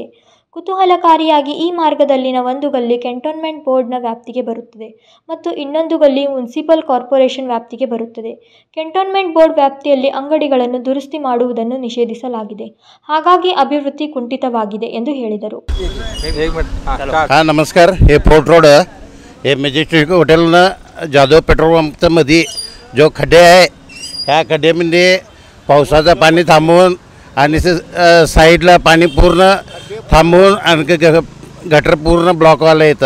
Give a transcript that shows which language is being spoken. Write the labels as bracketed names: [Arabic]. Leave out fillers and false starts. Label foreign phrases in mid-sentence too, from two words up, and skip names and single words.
[Kannada] ಕುತೂಹಲಕಾರಿಯಾಗಿ ಈ ಮಾರ್ಗದಲ್ಲಿನ ಒಂದು ಗಲ್ಲಿ [English] cantonment board's [Kannada] ವ್ಯಾಪ್ತಿಗೆ ಬರುತ್ತದೆ ಮತ್ತು ಇನ್ನೊಂದು ಗಲ್ಲಿ [English] municipal corporation [Kannada] ವ್ಯಾಪ್ತಿಗೆ ಬರುತ್ತದೆ. [English] cantonment board [Kannada] ವ್ಯಾಪ್ತಿಯಲ್ಲಿ ಅಂಗಡಿಗಳನ್ನು ದುರಸ್ತಿ ಮಾಡುವುದನ್ನು ನಿಷೇಧಿಸಲಾಗಿದೆ. ಹಾಗಾಗಿ ಅಭಿವೃದ್ಧಿ ಕುಂಠಿತವಾಗಿದೆ ಎಂದು ಹೇಳಿದರು. [Marathi] नमस्कार. हे फोर्ट रोड हे मेजेस्टिक हॉटेलनं जाधव पेट्रोल पंपच्या मध्ये जो खड्डे आहे ह्या खड्ड्यामध्ये पावसाचं पाणी थांबवून आणि साईडला पाणी पूर्ण थांबवून आणखी गटर पूर्ण ब्लॉकवाला येतं.